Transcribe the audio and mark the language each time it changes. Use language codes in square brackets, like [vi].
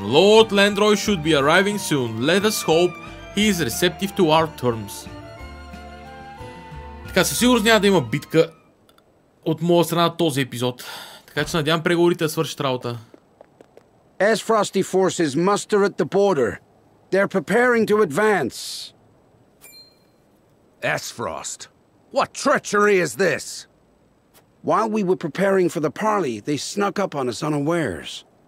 [en] Lord Landroy should be arriving soon. Let us hope he is receptive to our terms. [bg] Така, със сигурност няма да има битка от моя страна на този епизод. Така че надявам преговорите да свършат работа. [en] As Frosty forces muster at the border, they're preparing to advance. S-Frost, what treachery is this? While we were preparing for the parley, they snuck up on us unawares.